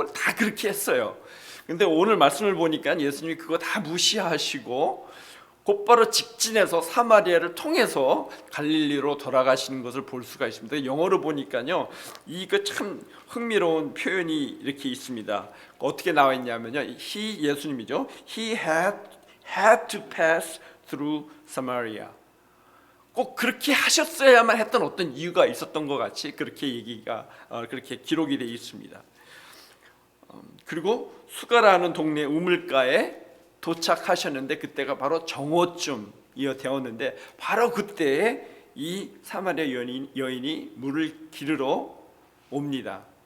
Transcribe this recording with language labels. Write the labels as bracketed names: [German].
[Korean] 다 그렇게 했어요. 근데 오늘 말씀을 보니까 예수님이 그거 다 무시하시고 곧바로 직진해서 사마리아를 통해서 갈릴리로 돌아가시는 것을 볼 수가 있습니다. 영어로 보니까요, 이거 참 흥미로운 표현이 이렇게 있습니다. 어떻게 나와 있냐면요, 예수님이죠. [English] He had to pass through Samaria. [Korean] 꼭 그렇게 하셨어야만 했던 어떤 이유가 있었던 것 같이 그렇게 기록이 되어 있습니다. 그리고 수가라는 동네 우물가에 도착하셨는데 그때가 바로 정오쯤이어 되었는데 바로 그때에 이 사마리아 여인이 물을 기르러 옵니다.